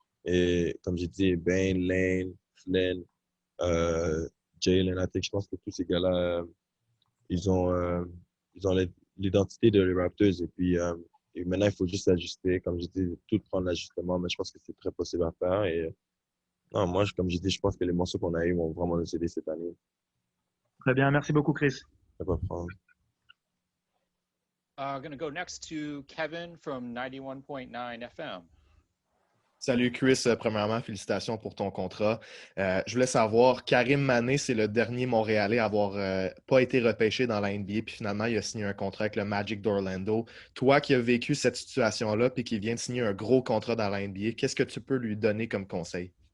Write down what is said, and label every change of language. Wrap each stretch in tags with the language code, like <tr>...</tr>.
<fr>Et comme j'ai dit, Ben, Lane, Flynn, euh, Jalen, je pense que tous ces gars-là, ils ont, euh, ils ont l'identité de les Raptors. Et maintenant, il faut juste s'ajuster. Comme j'ai dit, tout prendre l'ajustement, mais je pense que c'est très possible à faire. Et non, moi, comme j'ai dit, je pense que les morceaux qu'on a eu vont vraiment nous aider cette année. Très bien. Merci beaucoup, Chris. Ça va prendre.</fr> <en>Going to go next to Kevin from 91.9 FM.</en> <fr>Salut Chris, premièrement, félicitations pour ton contrat. Je voulais savoir, Karim Mané, c'est le dernier Montréalais à avoir pas été repêché dans la NBA, puis finalement, il a signé un contrat avec le Magic d'Orlando. Toi qui as vécu cette situation-là, puis qui vient de signer un gros contrat dans la NBA, qu'est-ce que tu peux lui donner comme conseil?</fr>